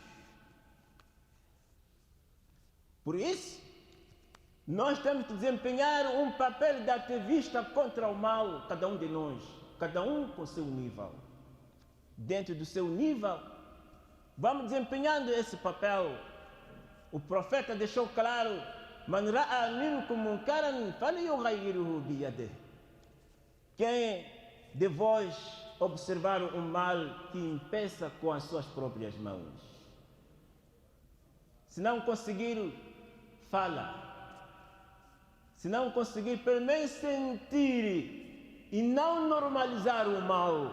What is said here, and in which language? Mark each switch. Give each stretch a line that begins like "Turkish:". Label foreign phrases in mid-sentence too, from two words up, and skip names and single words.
Portuguese: Por isso, nós temos que desempenhar um papel de ativista contra o mal, cada um de nós, cada um com seu nível. Dentro do seu nível, vamos desempenhando esse papel. O profeta deixou claro:
Arabic: من رأى منكم منكرا فليغيره بيده.
Portuguese: Quem de vós observar um mal, que impeça com as suas próprias mãos. Se não conseguir, fala. Se não conseguir, pelo menos sentir e não normalizar o mal.